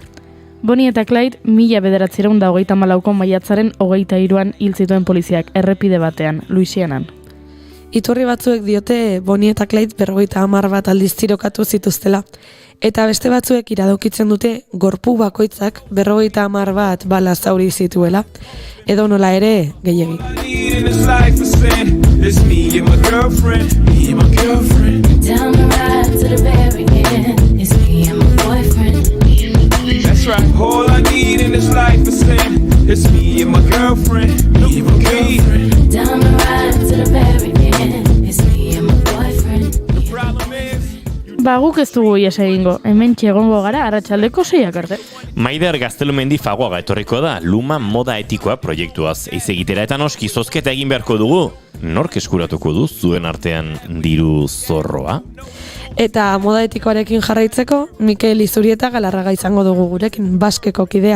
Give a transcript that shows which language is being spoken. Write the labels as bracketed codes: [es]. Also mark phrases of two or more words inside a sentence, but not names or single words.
[eu] Bonnie eta Clyde 1934ko maiatzaren 23an hil zituen poliziak errepide batean, Louisianan. Iturri batzuek diote Bonnie eta Clyde 50 bat aldiz tirokatu zituztela, eta beste batzuek iradokitzen dute gorpu bakoitzak 50 bat bala zauri zituela, edo nola ere gehiegi. [en] Down the ride to the very end, it's me and my boyfriend. That's right, all I need in this life is sin. It's me and my girlfriend, me and my girlfriend. Down the ride to the very end, it's me and my boyfriend. The problem is [eu] Guk ez dugu ies egingo, hemen txegongo gara arratsaldeko 6 arte. Maider Gaztelumendi Fagoaga etorriko da Luma Moda Etikoa proiektuaz eiz egitera eta noski zozketa egin beharko dugu. Nork eskuratuko du zuen artean diru zorroa? Eta moda etikoarekin jarraitzeko, Mikel Izurieta Galarraga izango dugu gurekin, Baskeko kidea.